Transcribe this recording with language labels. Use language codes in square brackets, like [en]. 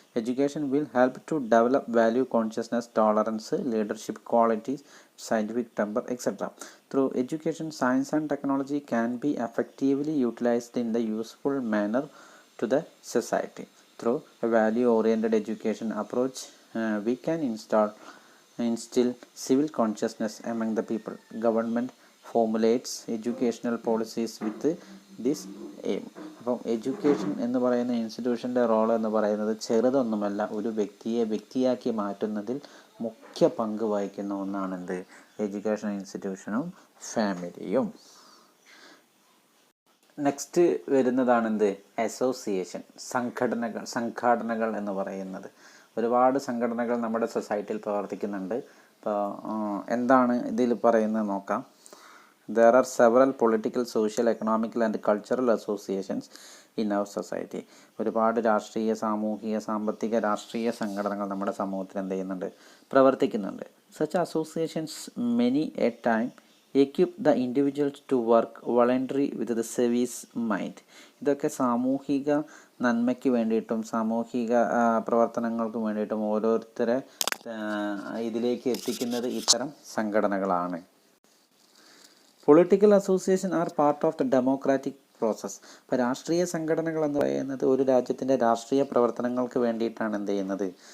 [en] Education will help to develop value consciousness, tolerance, leadership qualities, scientific temper, etc. Through education, science and technology can be effectively utilized in the useful manner to the society. Through a value-oriented education approach, we can instill civil consciousness among the people. Government formulates educational policies with this aim. [ml] അപ്പം education എന്ന് പറയുന്ന ഇൻസ്റ്റിറ്റ്യൂഷൻ്റെ role എന്ന് പറയുന്നത് ചെറുതൊന്നുമല്ല, ഒരു വ്യക്തിയെ വ്യക്തിയാക്കി മാറ്റുന്നതിൽ മുഖ്യ പങ്ക് വഹിക്കുന്ന ഒന്നാണെന്ത്? എഡ്യൂക്കേഷൻ ഇൻസ്റ്റിറ്റ്യൂഷനും ഫാമിലിയും. നെക്സ്റ്റ് വരുന്നതാണെന്ത്? അസോസിയേഷൻ, സംഘടനകൾ എന്ന് പറയുന്നത്. ഒരുപാട് സംഘടനകൾ നമ്മുടെ സൊസൈറ്റിയിൽ പ്രവർത്തിക്കുന്നുണ്ട്. അപ്പോൾ എന്താണ് ഇതിൽ പറയുന്നത് നോക്കാം. [en] There are several political, social, economical and cultural associations in our society. [ml] ഒരുപാട് രാഷ്ട്രീയ, സാമൂഹിക, സാമ്പത്തിക, രാഷ്ട്രീയ സംഘടനകൾ നമ്മുടെ സമൂഹത്തിൽ എന്ത് ചെയ്യുന്നുണ്ട്? പ്രവർത്തിക്കുന്നുണ്ട്. [en] Such associations many a time equip the individuals to work voluntarily with the service mind. [ml] ഇതൊക്കെ സാമൂഹിക നന്മയ്ക്ക് വേണ്ടിയിട്ടും സാമൂഹിക പ്രവർത്തനങ്ങൾക്കും വേണ്ടിയിട്ടും ഓരോരുത്തരെ ഇതിലേക്ക് എത്തിക്കുന്നത് ഇത്തരം സംഘടനകളാണ്. [en] Political association are part of the democratic process. [ml] ഇപ്പോൾ രാഷ്ട്രീയ സംഘടനകൾ എന്ന് പറയുന്നത് ഒരു രാജ്യത്തിൻ്റെ രാഷ്ട്രീയ പ്രവർത്തനങ്ങൾക്ക് വേണ്ടിയിട്ടാണ് എന്ത് ചെയ്യുന്നത്?